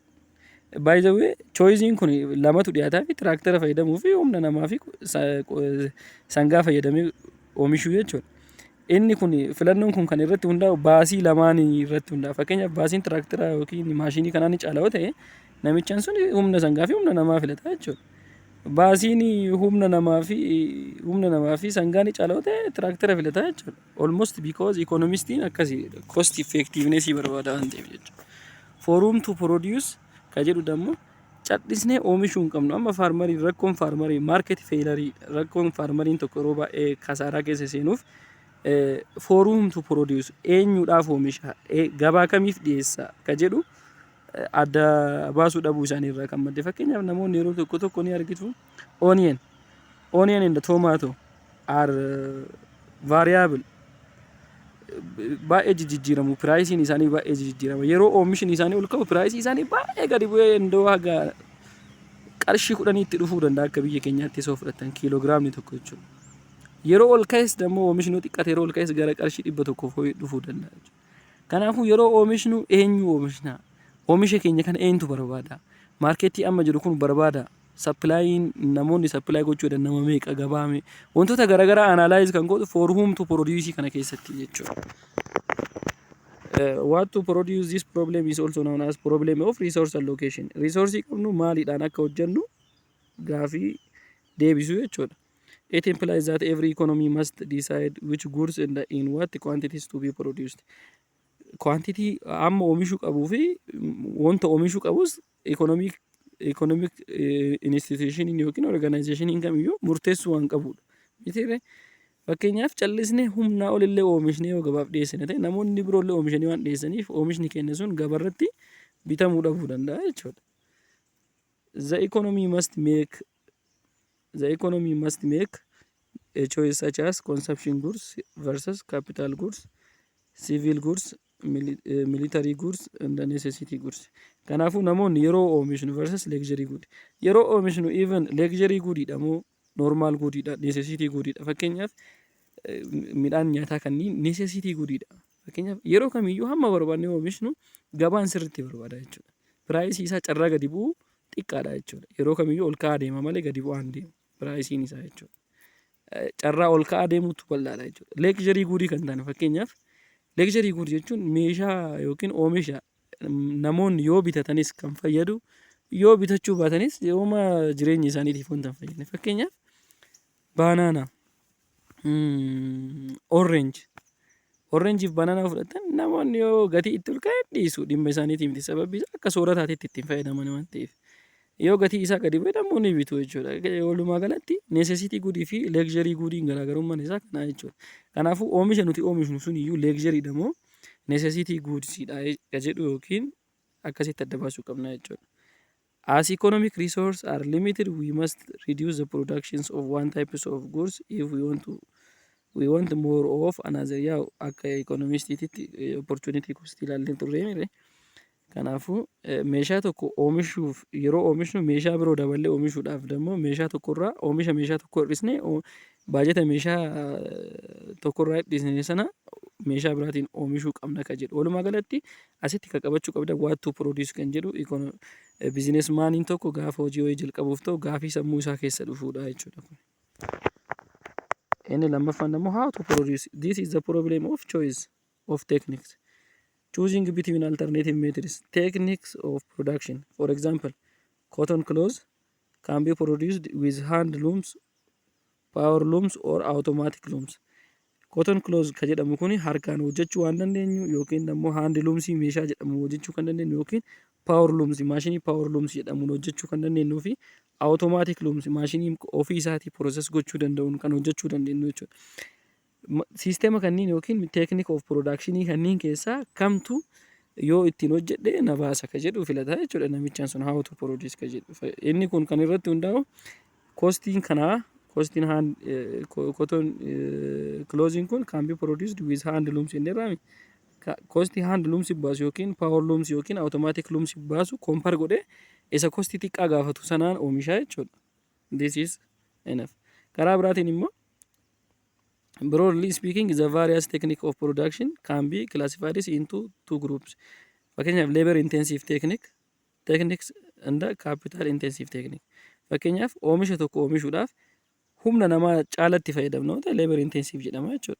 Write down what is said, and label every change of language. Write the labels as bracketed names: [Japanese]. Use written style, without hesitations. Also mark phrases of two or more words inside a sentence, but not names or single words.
[English] By the way [Oromo] choicein kun lamatu dhiyaataa fi tiraaktera fayyadamuu fi humna namaa fi sangaa fayyadamee oomishuu jechuudha. Inni kun filannoon kun kan irratti hundaa'u baasii lamaan irratti hundaa'a. Fakkeenyaaf baasiin tiraaktera yookiin maashinii kanaa ni caala yoo ta'e namichaan sun humna sangaa fi humna namaa filata jechuudha. Baasiin humna namaa fi sangaa ni caala yoo ta'e tiraaktera filata jechuudha. [English] Almost because [Oromo] economistiin akkasii [English] cost effectiveness [Oromo] barbaada waan ta'eef jechuudha. [English] For whom to produce [Oromo] ka jedhu dammoo callisnee oomishuu hin qabnu. Amma faarmarii rakkoon faarmarii [English] market failure [Oromo] rakkoon faarmariin tokko yeroo baay'ee kasaaraa keessa seenuuf [English] for whom to produce [Oromo] eenyuudhaaf oomisha gabaa kamiif dhiyeessa ka jedhu adda baasuu dhabuu isaanii irraa kan madde. Fakkeenyaaf namoonni yeroo tokko ni argitu [English] onion and tomato are variable [Oromo] baay'ee jijjiiramu. Piraayisiin isaanii baay'ee jijjiirama. Yeroo oomishni isaanii ol ka'u piraayisii isaanii baay'ee gadi bu'ee indoo haga qarshii 10 itti dhufuu danda'a akka biyya keenyaatti osoo fudhatan kiiloogiraamni tokko jechuudha. Yeroo ol ka'es dammoo oomishni xiqqate yeroo ol ka'es gara qarshii 100 dhufuu danda'a jechuudha. Kanaafuu yeroo oomishnu eenyu oomishna? Oomisha keenya kana eenyutu barbaada? Maarkeetii amma jiru kun barbaada? Sapilaayiin namoonni sappilaay gochuudhaan nama meeqa gabaame? Wantoota garaagaraa analyze kan godhu [English] for whom to produce [Oromo] kana keessatti jechuudha. [English] What to produce this problem is also known as problem of resource allocation. [Oromo] Resource qabnu maaliidhaan akka hojjennu gaafii deebisuu jechuudha. [English] It implies that every economy must decide which goods and in what quantities to be produced. [Oromo] Quantity amma oomishuu qabuu fi wanta oomishuu qabus [English] economic institution [Oromo] yookiin organization kamiyyuu murteessuu waan qabudha. Mitiiree fakkeenyaaf callisnee humnaa olillee oomishne yoo gabaaf dhiyeessine ta'e namoonni biroollee oomishanii waan dhiyeessaniif oomishni keenya sun gabaarratti bitamuu dhabuu danda'a jechuudha. [English] The economy must make a choice such as consumption goods versus capital goods, civil goods, military goods and necessity goods. [Oromo] Kanaafuu namoonni yeroo oomishnu [English] versus luxury good. [Oromo] Yeroo oomishnu [English] even luxury goodidha [Oromo] moo [English] normal goodidha, necessity goodidha. [Oromo] Fakkeenyaaf midhaan nyaataa kanneen [English] necessity goodidha. [Oromo] Fakkeenyaaf yeroo kamiyyuu hamma barbaadne oomishnu gabaan sirriitti barbaada jechuudha. Piraayisii isaa carraa gadi bu'u xiqqaadha jechuudha. Yeroo kamiyyuu ol ka'aa deema malee gadi bu'aa hin deemu piraayisiin isaa jechuudha. Carraa ol ka'aa deemutu bal'aadha jechuudha. [English] Luxury goodii [Oromo] kan taane fakkeenyaaf [English] luxury good [Oromo] jechuun meeshaa yookiin oomisha namoonni yoo bitatanis kan fayyadu yoo bitachuu baatanis yooma jireenya isaaniitiif wanta hin fayyadne. Fakkeenyaaf baanaana, oranjiif baanaanaa fudhatan namoonni yoo gatii itti ol ka'e dhiisu dhimma isaaniitiif miti sababii akka soorataatti ittiin fayyadaman waan ta'eef. Yoo gatii isaa gadi bu'e namoonni bitu jechuudha. Walumaa galatti [English] necessity goodii [Oromo] fi [English] luxury goodiin [Oromo] garaagarummaan isaa kana jechuudha. Kanaafuu oomisha nuti oomishnu sun iyyuu luxuryidha moo [English] necessity goodsidha [Oromo] jedhu yookiin akkasitti adda baasuu qabna jechuudha. [English] As economic resources are limited, we must reduce the productions of one types of goods if we want more of another. [Oromo] Yaa akka economistiitti [English] opportunity cost [Oromo] ilaallee turre. Kanaafuu meeshaa tokko oomishuuf yeroo oomishnu meeshaa biroo daballee oomishuudhaaf dammoo meeshaa tokkorraa oomisha meeshaa tokko hir'isnee baajata meeshaa tokkorraa hir'isne sana meeshaa biraatiin oomishuu qabna kan jedhu. Walumaa galatti asitti kan qabachuu qabda [English] what to produce [Oromo] kan jedhu bizinesmaaniin tokko gaafa hojii wayii jalqabuuf ta'u gaafii sammuu isaa keessa dhufuudha jechuudha. Inni lammaffaan immoo [English] how to produce. This is the problem of choice of techniques. Choosing between alternative methods, techniques of production. For example, cotton clothes can be produced with hand looms, power looms or automatic looms. Cotton clothes [Oromo] kan jedhamu kuni harkaan hojjechuu waan dandeenyu yookiin immoo [English] hand looms [Oromo] meeshaa jedhamu hojjechuu kan dandeenyu yookiin [English] power looms [Oromo] maashinii [English] power looms [Oromo] jedhamuun hojjechuu kan dandeenyuu fi [English] automatic looms [Oromo] maashinii ofii isaatii process gochuu danda'uun kan hojjechuu dandeenyu jechuudha. Sisteema kanneen yookiin [English] technique of productionii [Oromo] kanneen keessaa kamtu yoo ittiin hojjedhe na baasa kan jedhu filata jechuudha namichaan sun [English] how to produce [Oromo] kan jedhu. Inni kun kan irratti hundaa'u costiin kanaa costiin [English] cotton clothing [Oromo] kun [English] can be produced with hand looms [Oromo] inni irraa costii [English] hand looms [Oromo] baasu yookiin [English] power looms [Oromo] yookiin [English] automatic looms [Oromo] baasu compare godhee isa costii xiqqaa gaafatu sanaan oomishaa jechuudha. [English] This is enough. [Oromo] Karaa biraatiin immoo [English] broadly speaking, the various techniques of production can be classified into two groups. Fakkeenyaaf labor intensive techniques and capital intensive technique. [Oromo] Fakkeenyaaf oomisha tokko oomishuudhaaf humna namaa caalatti fayyadamnu ta'e [English] labor intensive [Oromo] jedhama jechuudha.